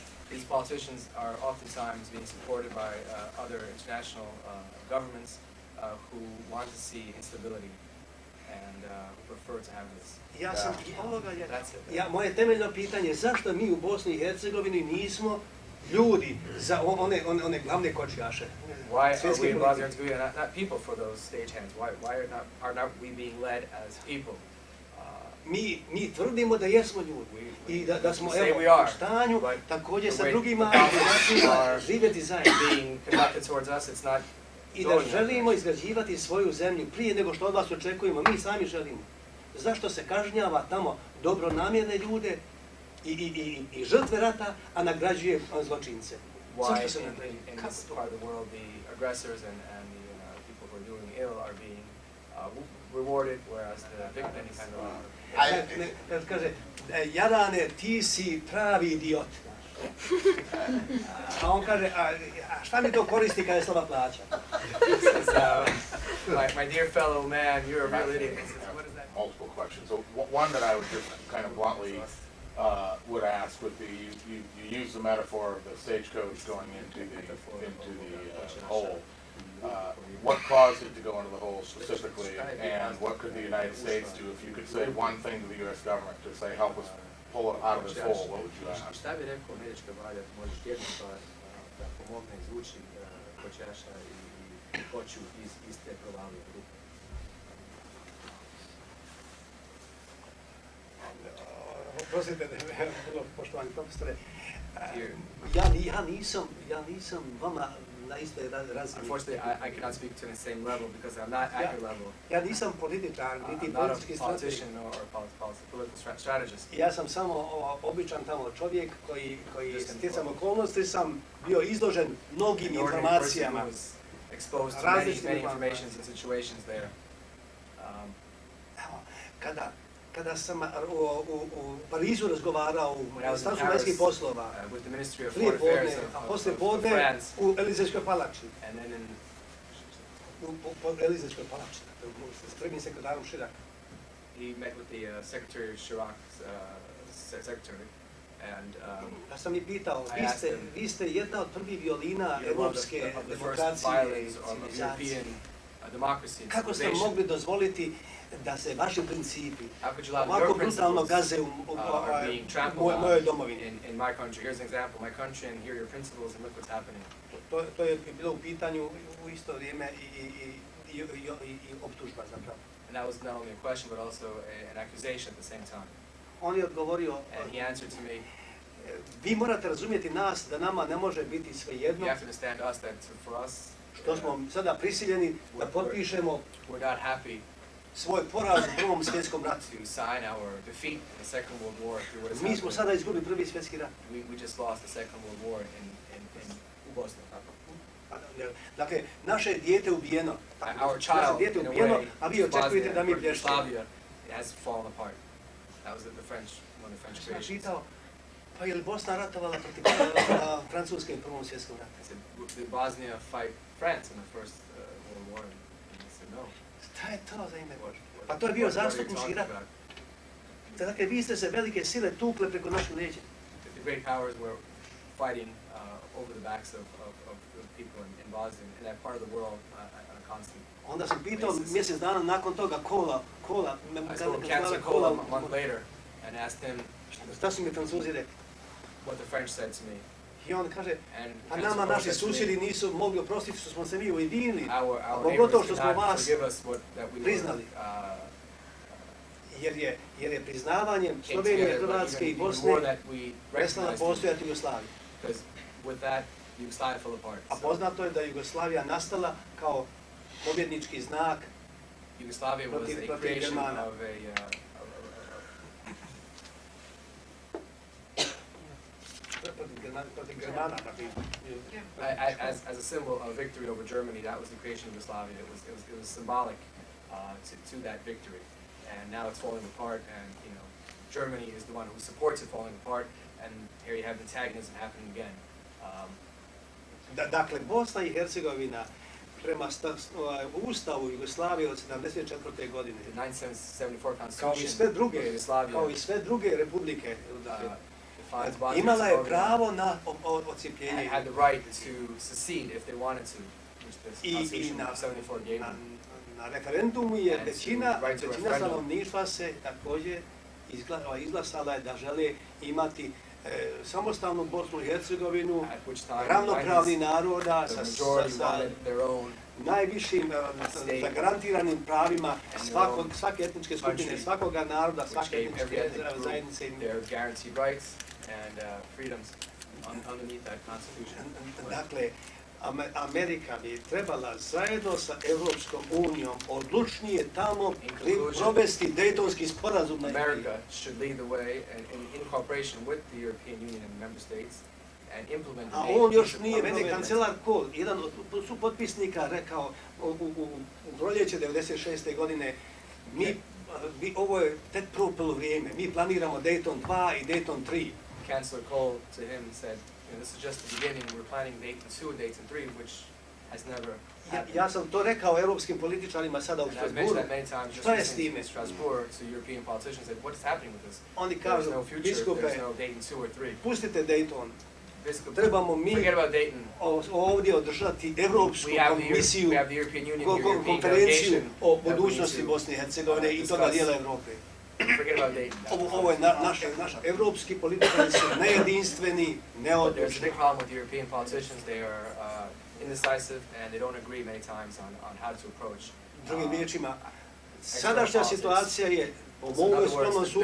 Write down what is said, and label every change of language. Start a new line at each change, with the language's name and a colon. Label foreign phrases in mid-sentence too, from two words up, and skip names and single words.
English: these politicians are oftentimes being supported by other international governments who want to see instability and who prefer to have this.
Croatian: Ja sam
English: That's it.
Croatian: moje temeljno pitanje, zašto mi u Bosni i Hercegovini nismo ljudi za one glavne kočijaše?
English: Why are
Croatian: Svjetske
English: we in
Croatian: politike.
English: Bosnia and Herzegovina not people for those stagehands? Why are not we being led as people?
Croatian: Mi tvrdimo da jesmo ljudi i da smo
English: Say
Croatian: evo
English: we are,
Croatian: u stanju
English: but
Croatian: također sa
English: the way
Croatian: drugima
English: the processes are
Croatian: živjeti zajedno
English: being conducted towards us, it's not
Croatian: i da
English: going that
Croatian: želimo
English: way.
Croatian: izgrađivati svoju zemlju prije nego što od vas očekujemo, mi sami želimo. Zašto se kažnjava tamo dobronamjerne ljude i žrtve rata, a nagrađuje zločince?
English: Why
Croatian: Zašto se
English: in
Croatian: nagrađuje?
English: this part of the world the aggressors and the people who are doing ill are being rewarded, whereas the victims
Croatian: Kad kaže, Jarane, ti si pravi idiot. A on kaže, a šta mi to koristi kada je slaba plaća?
English: says, my dear fellow man, you're a real idiot. He says, what is that? Multiple questions. So one that I would just kind of bluntly would ask would be, you use the metaphor of the stagecoach going into the hole. What caused it to go into the hole specifically, and what could the United States do if you could say one thing to the U.S. government to say help us pull it out of this hole? What would you ask?
Croatian: Šta bi rekao američka vlada, možeš jednu stvar da pomogne izvući kočaša i koču iz te provalije rupe? Oprostite, poštovani profesore,
English: Here.
Croatian: ja nisam vama na istoj razini.
English: Unfortunately, I cannot speak to the same level because I'm not at your level.
Croatian: Ja nisam političar, niti
English: I'm not
Croatian: politički
English: a
Croatian: strateg.
English: politician or political strategist.
Croatian: Ja sam samo običan tamo čovjek koji
English: Just
Croatian: stjecam okolnosti sam bio izložen mnogim
English: An ordinary person
Croatian: informacijama.
English: who was exposed to
Croatian: Različitim
English: many
Croatian: informacijama.
English: informations and situations there.
Croatian: Evo, kada sam u Parizu razgovarao u
English: When I was in
Croatian: Ministarstvu
English: Paris
Croatian: vanjskih poslova,
English: with the Ministry of
Croatian: prije
English: Foreign
Croatian: podne,
English: Affairs
Croatian: a
English: of
Croatian: poslije podne
English: France,
Croatian: u Elizejskoj palači.
English: and then
Croatian: U Elizejskoj palači, s prvim sekretarom Širak.
English: he met with the Secretary Chirac's secretary, and
Croatian: Ja sam i pitao,
English: I asked him,
Croatian: vi ste jedna od prvih violina
English: you're one of
Croatian: evropske
English: the first
Croatian: demokracije i
English: violins of
Croatian: civilizacije.
English: European democracy and
Croatian: Kako ste
English: civilization.
Croatian: mogli dozvoliti da se vaši principi
English: How could you allow
Croatian: ovako
English: your
Croatian: brutalno
English: principles
Croatian: gaze
English: are being
Croatian: u
English: trampled
Croatian: mojoj
English: on
Croatian: domovini?
English: in my country? Here's an example. My country, and here are your principles, and look what's happening.
Croatian: To je bilo u pitanju u isto vrijeme i optužba zapravo.
English: And that was not only a question, but also an accusation at the same time.
Croatian: On je odgovorio,
English: And he answered to me,
Croatian: vi morate razumjeti nas da nama ne može biti svejedno
English: you have to understand us that for us,
Croatian: što smo sada prisiljeni da potpišemo
English: we're not happy
Croatian: svoj poraz u Prvom svjetskom ratu.
English: to sign our defeat in the Second World War through what is
Croatian: Mi smo
English: happening.
Croatian: sada izgubili Prvi svjetski rat.
English: We just lost the Second World War
Croatian: u Bosni. Dakle, naše dijete ubijeno.
English: Our
Croatian: Naše
English: child,
Croatian: dijete
English: in a
Croatian: ubijeno,
English: way,
Croatian: a vi očekujete da mi
English: Bosnia,
Croatian: plješćemo.
English: Yugoslavia, it has fallen apart. That was the French, one of the French
Croatian: Sam
English: creations.
Croatian: pitao, pa je li Bosna ratovala protiv Francuske u Prvom svjetskom ratu?
English: I said, did Bosnia fight France in the First World War? And he said, no.
Croatian: Šta je to za ime Bože?
English: What-
Croatian: Pa to je bio
English: what are you
Croatian: zastupnički
English: talking
Croatian: rat.
English: about?
Croatian: Dakle, vi ste se velike sile tukle preko naših leđa.
English: The great powers were fighting over the backs of people in Bosnia, in that part of the world on a constant.
Croatian: Onda sam pitao mjesec dana nakon toga Kola,
English: I spoke to Councillor Kola a month later and asked him
Croatian: šta su mi Francuzi rekli?
English: what the French said to me.
Croatian: I on kaže,
English: And
Croatian: a
English: Councillor
Croatian: nama
English: Kola
Croatian: naši
English: said to me,
Croatian: susjedi nisu mogli oprostiti što smo se mi ujedinili, a
English: our
Croatian: pogotovo
English: neighbors
Croatian: što
English: did
Croatian: smo
English: not
Croatian: vas,
English: forgive us that we
Croatian: priznali.
English: were
Croatian: jer je priznavanjem
English: came
Croatian: Slovenije,
English: together, but
Croatian: Hrvatske i
English: even more
Croatian: Bosne
English: that we
Croatian: prestala
English: recognized
Croatian: postojati Jugoslavija.
English: because with that Yugoslavia fell apart.
Croatian: A
English: So
Croatian: poznato je da je Jugoslavija nastala kao pobjednički znak
English: Yugoslavia was
Croatian: protiv
English: a creation
Croatian: Germana.
English: of
Croatian: protiv Germana.
English: as a symbol of victory over Germany. That was the creation of Yugoslavia. It was symbolic to that victory, and now it's falling apart. And Germany is the one who supports it falling apart. And here you have antagonism happening again.
Croatian: Dakle, Bosna i Hercegovina prema Ustavu Jugoslavije od 74. godine,
English: The 1974
Croatian: kao i
English: Constitution
Croatian: sve
English: of
Croatian: druge,
English: Yugoslavia
Croatian: kao i sve druge republike,
English: defines Bosnia
Croatian: imala je
English: Herzegovina
Croatian: pravo na odcijepljenje.
English: had the right to secede if they wanted to, which the
Croatian: I
English: Constitution
Croatian: na,
English: of 74 gave
Croatian: na,
English: them.
Croatian: na referendumu je
English: And
Croatian: većina
English: right to referendum.
Croatian: stanovništva se također izglasala je da žele imati samostalnu Bosnu i Hercegovinu,
English: At which time
Croatian: ravnopravni naroda
English: the
Croatian: sa
English: majority wanted their own
Croatian: najvišim
English: state.
Croatian: zagarantiranim pravima
English: And
Croatian: svake etničke skupine,
English: country,
Croatian: svakoga naroda,
English: which
Croatian: svake
English: gave every
Croatian: etničke
English: ethnic group
Croatian: zajednice.
English: their guaranteed rights and freedoms underneath that constitution.
Croatian: Dakle, Amerika bi trebala zajedno sa Europskom unijom odlučnije tamo provesti Dejtonski sporazum na
English: America should lead the way and in cooperation with the European Union and member states and implement the
Croatian: A
English: Dayton
Croatian: on još
English: Peace
Croatian: nije, mene
English: Agreement.
Croatian: kancelar Kohl, jedan od supotpisnika rekao u proljeće 96. godine, ovo je tek prvo poluvrijeme, mi planiramo Dayton 2 i Dayton 3.
English: Chancellor Kohl to him said, this is just the beginning, we're planning Dayton 2 and Dayton 3, which has never happened.
Croatian: Ja sam to rekao europskim političarima sada u
English: And I've mentioned
Croatian: Strasbourgu.
English: that many times just
Croatian: Šta je s
English: listening time? to Strasbourg, to European politicians, that what is happening with this?
Croatian: Oni
English: There's
Croatian: kažu,
English: no future,
Croatian: biskupe,
English: there's no Dayton 2 or 3.
Croatian: pustite Dayton,
English: Biskup,
Croatian: trebamo mi
English: forget about Dayton.
Croatian: ovdje održati Europsku komisiju,
English: We have the European Union, the European
Croatian: konferenciju
English: delegation
Croatian: o
English: that we need
Croatian: budućnosti
English: to
Croatian: Bosne i Hercegovine i toga dijela Europe.
English: forget about Dayton.
Croatian: Ovo je naš evropski političari su nejedinstveni,
English: But there's a
Croatian: neodlučni.
English: big problem with European politicians. They are indecisive and they don't agree many times on how to approach.
Croatian: Drugim riječima, sadašnja situacija je, po
English: So in
Croatian: mom
English: other words,
Croatian: skromnom
English: the